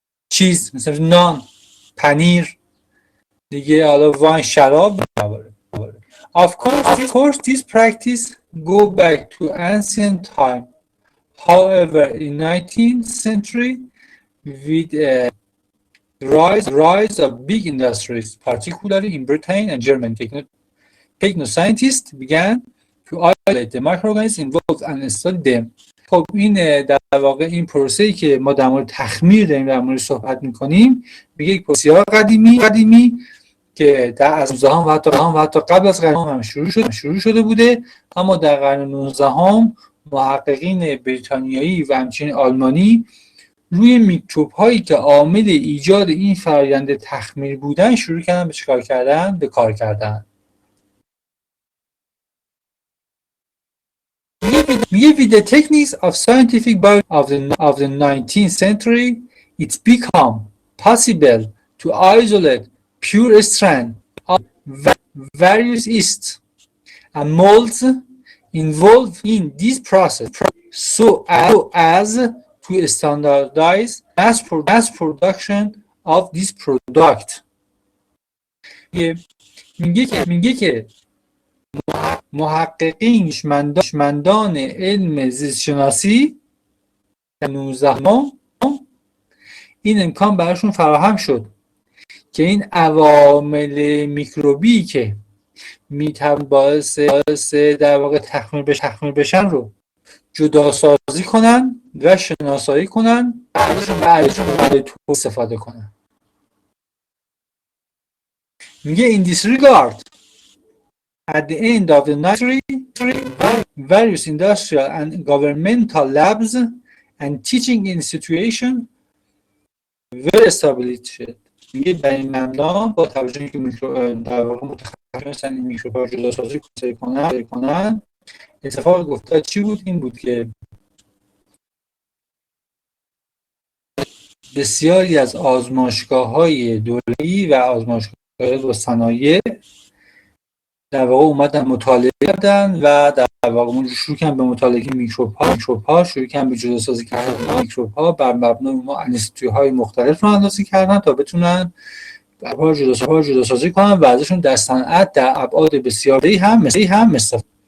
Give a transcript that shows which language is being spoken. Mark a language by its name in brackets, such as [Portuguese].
[Persian] چیز مثل نان، پنیر دیگه، حالا واین، شراب. [English] Of course this practice go back to ancient time. However, in 19th century, with rise of big industries, particularly in Britain and Germany, techno-scientists began to isolate the microorganisms involved and study them. [Persian] خب این در واقع این پروسه‌ای که ما در مورد تخمیر داریم در مورد صحبت می‌کنیم، میگه یک پروسه قدیمی که در از 19 و حتی قبل از قرن هم شروع شده بوده، اما در قرن 19 محققین بریتانیایی و همچنین آلمانی روی میکروب هایی که عامل ایجاد این فرآیند تخمیر بودن شروع کردن به چیکار کردن؟ به کار کردن. میگه [English] with the techniques of scientific biology of the 19th century it's become possible to isolate pure strand of various yeasts and molds involved in this process so as to standardize mass production of this product. [Persian] میگه که محققین دانشمندان علم زیست شناسی در 19 این امکان براشون فراهم شد که این عوامل میکروبی که میتوان باعث در واقع تخمیر بشن رو جدا سازی کنن و شناسایی کنن و ازشون استفاده کنن. میگه [English] in this regard at the end of the 19th century various industrial and governmental labs and teaching institutions were established. [Persian] میگه در این مبنا با توجه که در واقع متخصصان این میکروب‌ها جدا سازی کنن اتفاق افتاد چی بود؟ این بود که بسیاری از آزمایشگاه‌های دولتی و آزمایشگاه‌های و صنایع در واقع اومدن مطالعه کردن و در واقع شروع کردن به مطالعه میکروب‌ها شروع کردن به جداسازی کردن میکروب‌ها بر مبنای اونها انستیتوهای مختلف رو اندازی کردن تا بتونن جداسازی کنن و ازشون در صنعت در ابعاد بسیاری هم استفاده.